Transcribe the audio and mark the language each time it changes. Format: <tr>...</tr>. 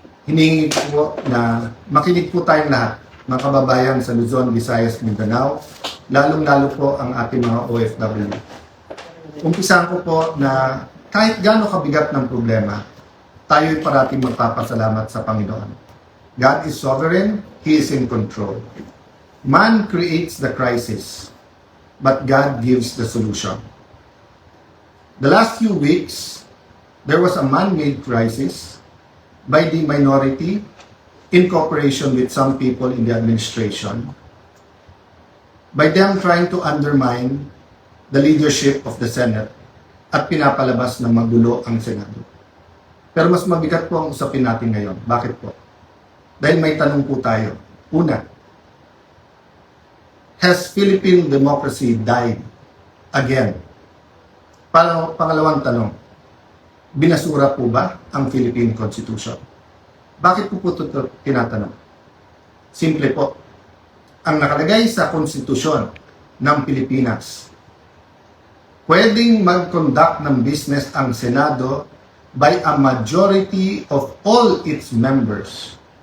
<tl>Hiningi po na makinig po tayong lahat, mga kababayan sa Luzon, Visayas, Mindanao, lalong-lalo po ang ating mga OFW. Umpisahan ko po na kahit gaano kabigat ng problema, tayo'y parating magpapasalamat sa Panginoon.</tl> <en>God is sovereign, He is in control. Man creates the crisis, but God gives the solution. The last few weeks, there was a man-made crisis by the minority in cooperation with some people in the administration, by them trying to undermine the leadership of the Senate</en> <tl>at pinapalabas na magulo ang Senado. Pero mas mabigat po ang usapin natin ngayon. Bakit po? Dahil may tanong po tayo. Una,</tl> <en>has Philippine democracy died again?</en> <tl>Pangalawang tanong, binasura po ba ang Philippine Constitution? Bakit po ito tinatanong? Simple po, ang nakalagay sa konstitusyon ng Pilipinas, pwedeng mag-conduct ng business ang Senado</tl> <en>by a majority of all its members.</en>